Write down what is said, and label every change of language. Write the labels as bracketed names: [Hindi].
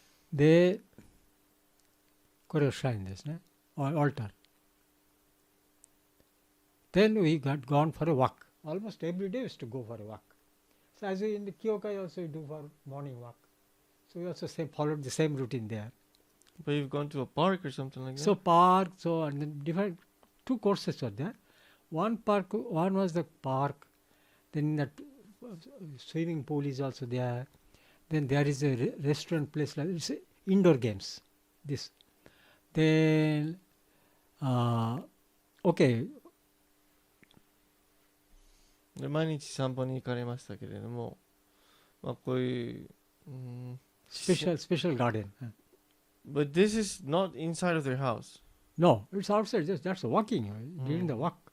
[Japanese] で、これはシャインですね。 [English] altar. Then we got gone for a walk. Almost every day we used to go for a walk. So as we in the Kyokai also we do for morning walk. So we also followed the same routine there. But you've gone to a park or something like that? So park, and then different two courses were there. One was the park. Then that swimming pool is also there. Then there is a restaurant place like it's indoor games. This. Then okay. [Japanese] で毎日散歩に行かれましたけれども、こういう、 [English] special garden. But this is not inside of their house. No, it's outside. That's walking during the walk.